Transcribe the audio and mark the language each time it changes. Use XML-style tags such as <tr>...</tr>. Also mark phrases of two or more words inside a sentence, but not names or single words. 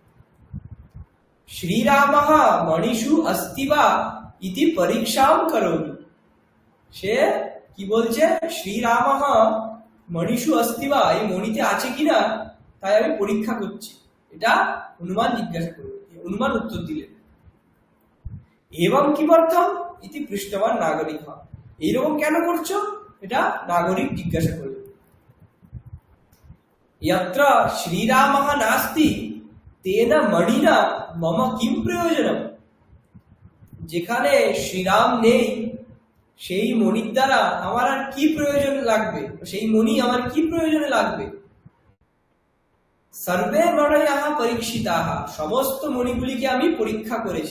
<sa>শ্রীরামঃ মণিষু অস্তি বা ইতি পরীক্ষাং করোমি,</sa> <bn>সে কি বলছে,</bn> <sa>শ্রীরামঃ মণিষু অস্তি বা,</sa> <bn>এই মণিতে আছে কিনা তাই আমি পরীক্ষা করছি, এটা হনুমান জিজ্ঞাসা করলেন। হনুমান উত্তর দিলেন,</bn> <sa>এবং কিমর্থম ইতি পৃষ্টবান নাগরিক,</sa> <bn>এইরকম কেন করছো, এটা নাগরিক জিজ্ঞাসা করলেন।</bn> <sa>यत्र श्रीरामः नास्ति तेन मणिना मम किम प्रयोजनम,</sa> <bn>যেখানে শ্রীরাম নেই সেই মণির দ্বারা আমার আর কি প্রয়োজন লাগবে, সেই মণি আমার কি প্রয়োজনে লাগবে।</bn> <sa>সর্বে মণয়ঃ পরীক্ষিতাঃ,</sa> <bn>সমস্ত মণিগুলিকে আমি পরীক্ষা করেছি।</bn>